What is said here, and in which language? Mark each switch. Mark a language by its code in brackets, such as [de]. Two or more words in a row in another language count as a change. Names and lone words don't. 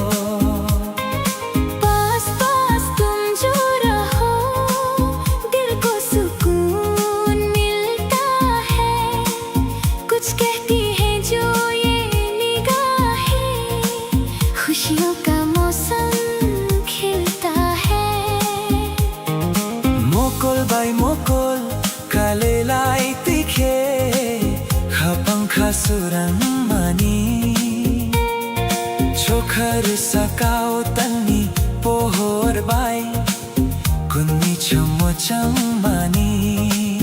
[hi] पास पास तुम जो रहो दिल को सुकून मिलता है कुछ कहती है जो ये निगाहें खुशियों का मौसम खिलता है। [trp] mokol bai mokol kalelai tikhe khapang khasurang mani chokhar sakao tani pohor bai kunni chomo chang mani